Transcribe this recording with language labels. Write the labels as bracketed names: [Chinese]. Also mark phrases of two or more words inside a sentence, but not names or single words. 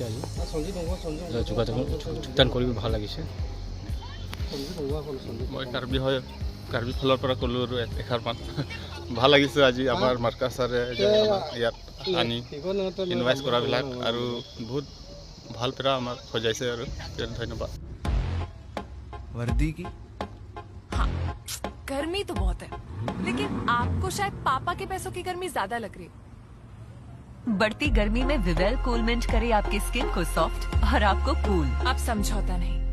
[Assamese] আজি যোগদান কৰি ভাল লাগিছে। মই কাৰ্বি ফালৰ পৰা ক'লোঁ আৰু এষাৰমান ভাল লাগিছে। আজি আমাৰ মাৰ্কাছ ছাৰে ইয়াত আনি ইনভাইট কৰাবিলাক আৰু বহুত ভাল পেৰা আমাক সজাইছে আৰু ধন্যবাদ। [Hindi] वर्दी की हाँ, गर्मी तो बहुत है, लेकिन आपको शायद पापा के पैसों की गर्मी ज्यादा लग रही है। बढ़ती गर्मी में विवेल कूलमेंट करे आपकी स्किन को सॉफ्ट और आपको कूल। आप समझौता नहीं।